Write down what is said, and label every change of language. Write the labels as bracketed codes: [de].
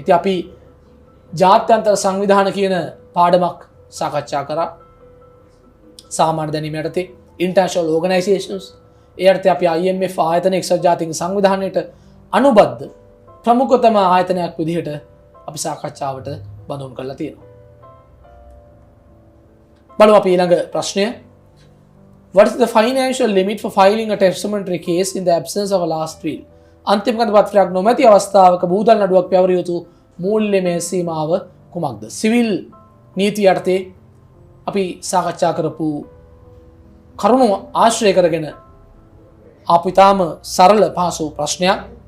[si] ඉතින් අපි ජාත්‍යන්තර සංවිධාන කියන පාඩමක් සාකච්ඡා කරා. සාමාන්‍ය දැනීම යටතේ international organizations ඒ යටතේ අපි IMF ආයතන එක්සත් ජාතීන් සංවිධානයට අනුබද්ධ ප්‍රමුඛතම ආයතනයක් විදිහට අපි සාකච්ඡාවට බඳුන් කරලා තියෙනවා. බලමු අපි ඊළඟ ප්‍රශ්නය. [en] What is the financial limit for filing a testamentary case in the absence of a last will? [si] අන්තිම කඳපත්‍රයක් නොමැති අවස්ථාවක බූදල් නඩුවක් පැවරිය යුතු මූල්‍යමය සීමාව කුමක්ද? සිවිල් නීතිය යටතේ අපි සාකච්ඡා කරපු කරුණු ආශ්‍රය කරගෙන ආපු ඉතාම සරල පහසු ප්‍රශ්නයක්.